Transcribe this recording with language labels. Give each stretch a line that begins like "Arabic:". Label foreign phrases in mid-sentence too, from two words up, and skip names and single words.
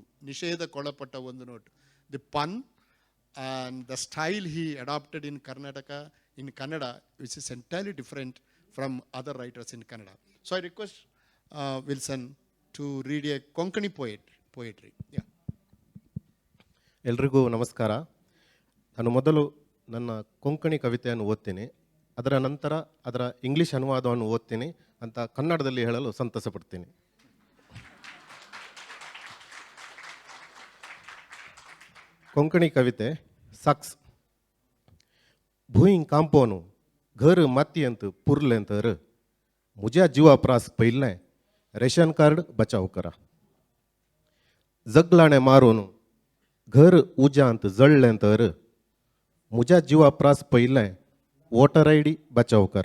English: Nisheda Kolapatta Ondu Notu. The pun and the style he adopted in Karnataka, in Kannada, which is entirely different from other writers in Kannada. So I request Wilson to read a Konkani poetry. Yeah.
Kannada: ಎಲ್ರಿಗೂ ನಮಸ್ಕಾರ. ನಾನು ಮೊದಲು ನನ್ನ ಕೊಂಕಣಿ ಕವಿತೆಯನ್ನು ಓದ್ತೀನಿ, ಅದರ ನಂತರ ಅದರ ಇಂಗ್ಲಿಷ್ ಅನುವಾದವನ್ನು ಓದ್ತೀನಿ ಅಂತ ಕನ್ನಡದಲ್ಲಿ ಹೇಳಲು ಸಂತಸ ಪಡ್ತೀನಿ. ಕೊಂಕಣಿ ಕವಿತೆ ಸಕ್ಸ್.
Konkani: भुईं कांपोनु घर मातीयंत पुरलेंतर मुझ्या जीवा प्रास पयलें
English: ration card
Konkani: बचाव करा. जगलाणे मारून घर उजांत जळलेंतर मुझ्या जीवा प्रास पयलें
English: voter ID
Konkani: बचाव करा.